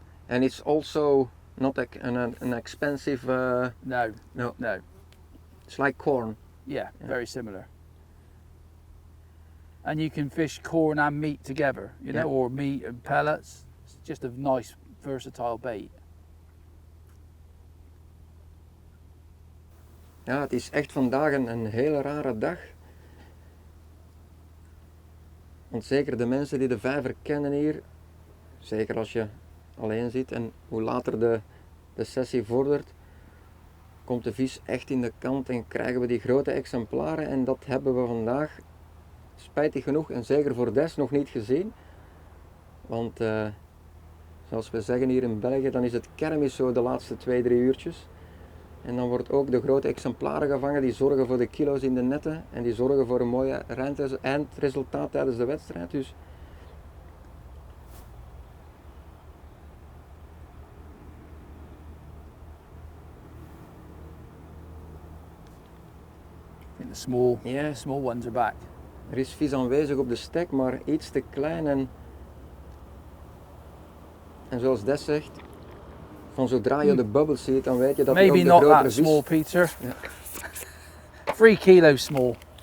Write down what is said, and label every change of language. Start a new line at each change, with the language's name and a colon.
English: And it's also not an expensive. No. It's like corn. Yeah, very similar. And you can fish corn and meat together, you know, or meat and pellets. It's just a nice, versatile bait.
Dutch: Ja, het is echt vandaag een hele rare dag. Want zeker de mensen die de vijver kennen hier, zeker als je alleen zit en hoe later de sessie vordert, komt de vis echt in de kant en krijgen we die grote exemplaren. En dat hebben we vandaag, spijtig genoeg en zeker voor Des, nog niet gezien. Want zoals we zeggen hier in België, dan is het kermis zo de laatste 2-3 uurtjes. En dan wordt ook de grote exemplaren gevangen, die zorgen voor de kilo's in de netten en die zorgen voor een mooi eindresultaat tijdens de wedstrijd. Dus
English: I think the small ones are back.
Dutch: er is vis aanwezig op de stek, maar iets te klein en zoals Des zegt, van zodra je de bubbels ziet, dan weet je dat
English: Maybe
Dutch: ook de
English: not
Dutch: grotere
English: that
Dutch: vis...
English: small, Peter.
Dutch: Ja.
English: 3 kilos small.